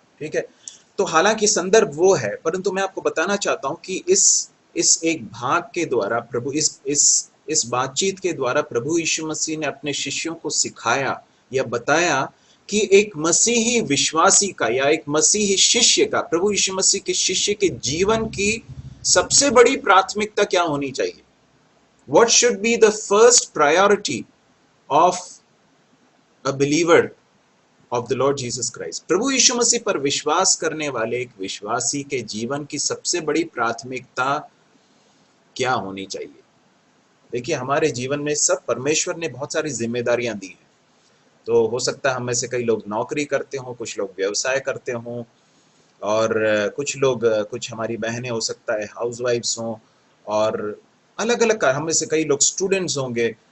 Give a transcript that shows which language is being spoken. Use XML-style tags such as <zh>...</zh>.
<hi>ठीक है, तो हालांकि संदर्भ वो है, परंतु मैं आपको बताना चाहता हूं कि इस एक भाग के द्वारा प्रभु इस बातचीत के द्वारा प्रभु यीशु मसीह ने अपने शिष्यों को सिखाया या बताया कि एक मसीही विश्वासी का या एक मसीही शिष्य का, प्रभु यीशु मसीह के शिष्य के जीवन की सबसे बड़ी प्राथमिकता क्या होनी चाहिए।</hi> <en>What should be the first priority of a believer of the Lord Jesus Christ?</en> <hi>प्रभु यीशु मसीह पर विश्वास करने वाले एक विश्वासी के जीवन की सबसे बड़ी प्राथमिकता क्या होनी चाहिए। देखिए, हमारे जीवन में सब परमेश्वर ने बहुत सारी जिम्मेदारियां दी हैं। तो हो सकता है हम में से कई लोग नौकरी करते हों, कुछ लोग व्यवसाय करते हों, और कुछ हमारी बहनें हो सकता है हाउसवाइफ्स हों, और अलग अलग हम में से कई लोग स्टूडेंट्स होंगे।</hi>